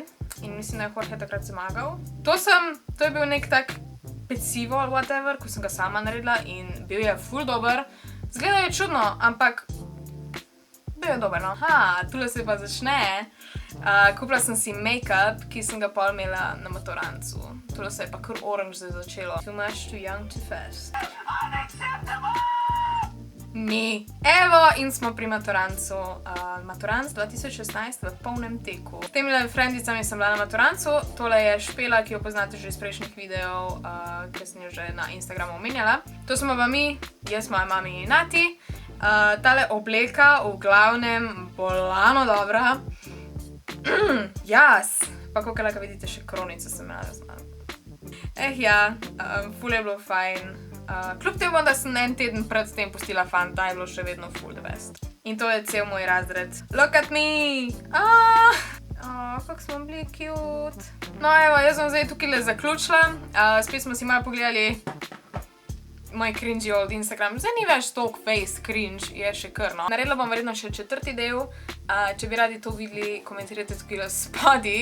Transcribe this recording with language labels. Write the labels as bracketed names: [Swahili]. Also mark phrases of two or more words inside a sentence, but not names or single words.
[Slovenian] In mislim, da je Jorge takrat zmagal. To je bil nek tak pecivo ali whatever, ko sem ga sama naredila in bil je ful dober. Zgleda je čudno, ampak bil je dober, no. Tule se pa začne. Kupila sem si make-up, ki sem ga pol imela na maturancu. Tule se je pa kar orange zdaj začelo. [English] Too much, too young, too fast. [Slovenian] Evo, in smo pri maturancu. Maturanc 2016 v polnem teku. S temi frendicami sem bila na maturancu. Tole je Špela, ki jo poznate že iz prejšnjih videov, ker sem jo že na Instagramu omenjala. To smo pa mi, jaz, moja mami in Nati. Tale obleka, v glavnem, bolano dobra. Jas! Pa kakor lahko vidite, še kronico sem imela razmala. Ful je bilo fajn. Kljub temu, da sem en teden pred tem pustila fanta, je bilo še vedno full [English] the best. [Slovenian] In to je cel moj razred. [English] Look at me! [Slovenian] Kako smo bili cute. No evo, jaz sem zdaj tukaj le zaključila. Spet smo si malo pogledali moj [English] cringy old Instagram. [Slovenian] Zdaj ni več toliko [English] face cringe, [Slovenian] je še kar, no. Naredila bom verjetno še 4. del. Če bi radi to videli, komentirajte tukaj spodaj.